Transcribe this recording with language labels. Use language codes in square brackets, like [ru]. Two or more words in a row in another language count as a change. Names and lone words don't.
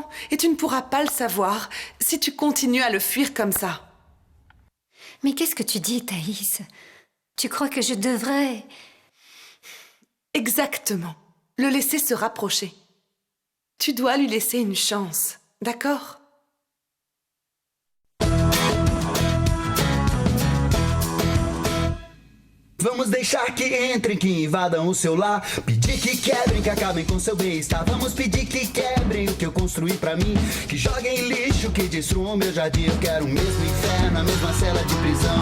[fr] Et tu ne pourras pas le savoir si tu continues à le fuir comme ça. Mais qu'est-ce que tu dis, Thaïs? Tu crois que je devrais... Exactement. Le laisser se rapprocher. Tu dois lui laisser une chance, d'accord? [pt] Vamos deixar que entrem, que invadam o seu lar. Pedir que quebrem, que acabem com seu bem-estar. Vamos pedir que quebrem o que eu construí pra mim. Que joguem lixo, que destruam meu jardim. Eu quero o mesmo inferno, a mesma cela de prisão.